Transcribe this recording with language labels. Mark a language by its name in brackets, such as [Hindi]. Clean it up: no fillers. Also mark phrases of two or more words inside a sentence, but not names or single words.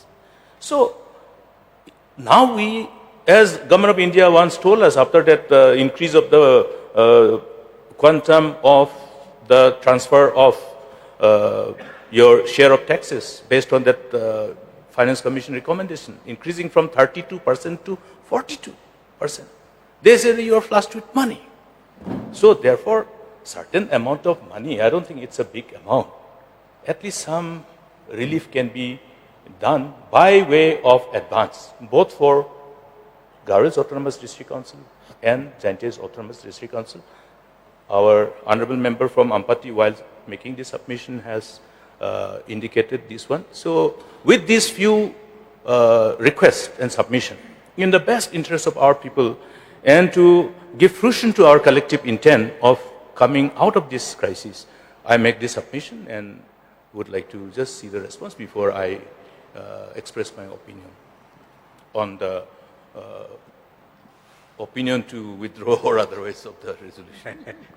[English] So now we, as Government of India once told us after that increase of the quantum of the transfer of your share of taxes based on that Finance Commission recommendation, increasing from 32% to 42%. They say that you are flushed with money. So therefore, certain amount of money, I don't think it's a big amount. At least some relief can be done by way of advance, both for Garo's Autonomous District Council and Jaintia's Autonomous District Council. Our honorable member from Ampati, while making this submission, has indicated this one. So with these few requests and submission, in the best interest of our people and to give fruition to our collective intent of coming out of this crisis, I make this submission and would like to just see the response before I express my opinion on the opinion to withdraw or otherwise of the resolution.